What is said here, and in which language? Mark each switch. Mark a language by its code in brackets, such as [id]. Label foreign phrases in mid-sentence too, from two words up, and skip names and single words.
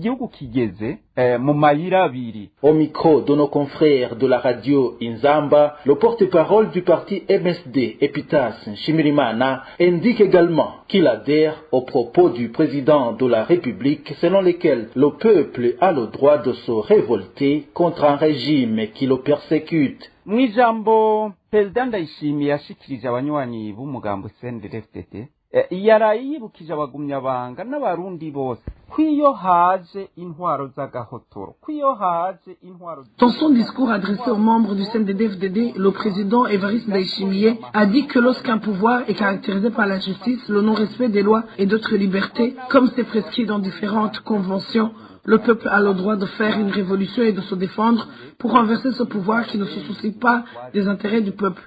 [fr] Au micro de nos confrères de la radio Inzamba, le porte-parole du parti MSD, Epitas Nshimirimana, indique également qu'il adhère aux propos du président de la République selon lesquels le peuple a le droit de se révolter contre un régime qui le persécute. [rn] Mwijambo President Ndayishimiye yashikirije abanywanyi b'umugambo CNDD-FDD yarayibukije abagumyabanga n'abarundi bose kwiyo haje intwaro z'agahotoro kwiyo haje intwaro. [fr] Dans son discours adressé aux membres du CNDD-FDD, le président Evariste Ndayishimiye a dit que lorsqu'un pouvoir est caractérisé par la justice, le non-respect des lois et d'autres libertés, comme c'est prescrit dans différentes conventions, le peuple a le droit de faire une révolution et de se défendre pour renverser ce pouvoir qui ne se soucie pas des intérêts du peuple.